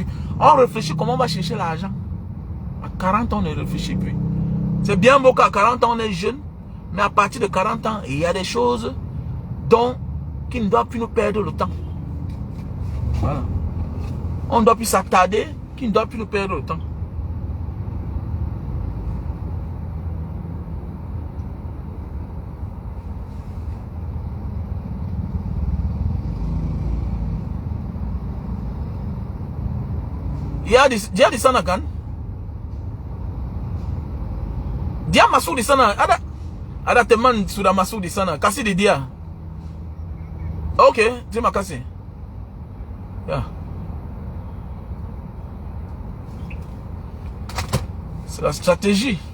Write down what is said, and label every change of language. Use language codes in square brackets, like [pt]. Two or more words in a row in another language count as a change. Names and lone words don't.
[fr] On réfléchit comment on va chercher l'argent. À 40 ans, on ne réfléchit plus. C'est bien beau qu'à 40 ans, on est jeune. Mais à partir de 40 ans, il y a des choses qui ne doivent plus nous perdre le temps. Voilà. On ne doit plus s'attarder, qui ne doit plus nous perdre le temps. [id] Dia di sana kan? Dia masuk di sana. Ada teman sudah masuk di sana. Kasih di dia. Okay, terima kasih. Ya. [fr] C'est la stratégie.